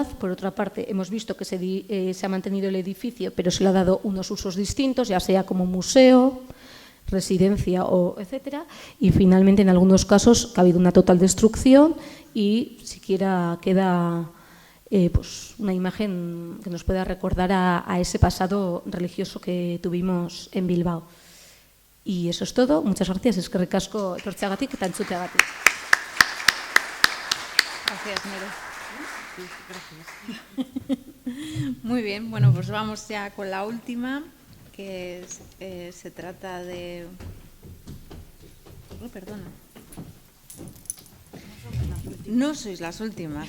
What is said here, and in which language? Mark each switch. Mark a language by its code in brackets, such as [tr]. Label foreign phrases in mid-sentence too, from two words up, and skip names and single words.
[es] Por otra parte, hemos visto que se ha mantenido el edificio, pero se le ha dado unos usos distintos, ya sea como museo, residencia o etcétera. Y finalmente, en algunos casos, que ha habido una total destrucción y siquiera queda pues una imagen que nos pueda recordar a ese pasado religioso que tuvimos en Bilbao. Y eso es todo. Muchas gracias. [eu] Eskerrik asko etortzeagatik eta entzuteagatik. [es] Gracias, Nere. Gracias. Muy bien, bueno, pues vamos ya con la última, que se trata de... Oh, perdona. No sois las últimas.